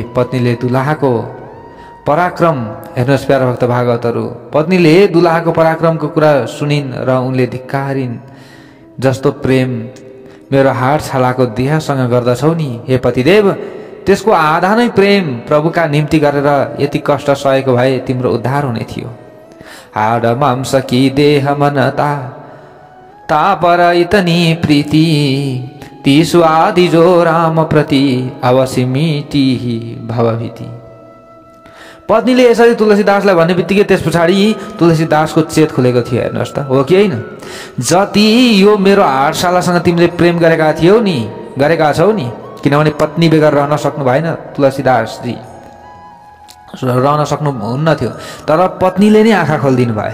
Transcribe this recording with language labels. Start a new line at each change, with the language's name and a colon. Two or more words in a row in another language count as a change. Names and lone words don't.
Nepali: पत्नीले दुलाहाको पराक्रम, हेर्नुहोस् प्यारो भक्त भागवतहरू, पत्नीले दुलाहाको पराक्रमको कुरा सुनिन् र उनले धिक्कारिन्। जस्तो प्रेम मेरो हाड छालाको देहसँग गर्दछौ नि हे पतिदेव, त्यसको आधा नै प्रेम प्रभुका निम्ति गरेर यति कष्ट सहेको भए तिम्रो उद्धार हुने थियो।
Hindi: हाड मांस कि देह मनता ता पर इतनी प्रीति, ती स्वादि जो राम प्रति अवश्य मिटी भवभीति।
Nepali: पत्नीले यसरी तुलसीदासलाई भन्ने बित्तिकै त्यस पछाडि तुलसीदासको चेत खुलेको थियो। हेर्नुहोस् त, हो कि होइन? जति यो मेरो हाडशालासँग तिमीले प्रेम गरेका छौ नि, किनभने पत्नी बेगर रहन सक्नु भएन तुलसीदासजी, रहन सक्नुहुन्न थियो, तर पत्नीले नै आँखा खोलिदिनु भयो।